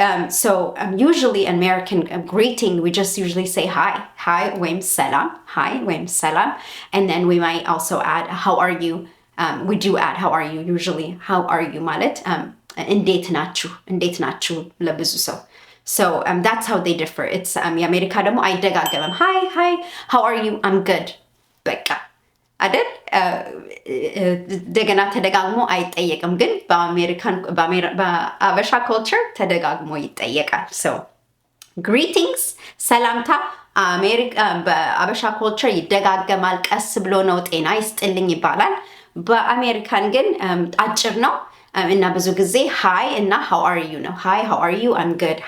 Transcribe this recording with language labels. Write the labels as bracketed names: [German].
[English] So usually American greeting, we just usually say hi [Amharic] ወይም ሰላም [English] and then we might also add how are you. We do add how are you usually. how are you [Amharic] ማለት እንዴት ናችሁ ለብዙ ሰው. [English] So that's how they differ. It's [Amharic] የአሜሪካ ደግሞ አይደጋገምም። [English] hi how are you I'm good [Amharic] በቃ አይደል? እንደገና ተደጋግሞ አይጠየቅም። ግን በአበሻ culture ተደጋግሞ ይጠየቃል። So greetings ሰላምታ በአበሻ culture ይደጋገማል። ቀስ ብሎ ነው ጤና ይስጥልኝ ይባላል። በአሜሪካን ግን አጭር ነው እና ብዙ ጊዜ hi እና how are you ነው። [English] hi how are you I'm good.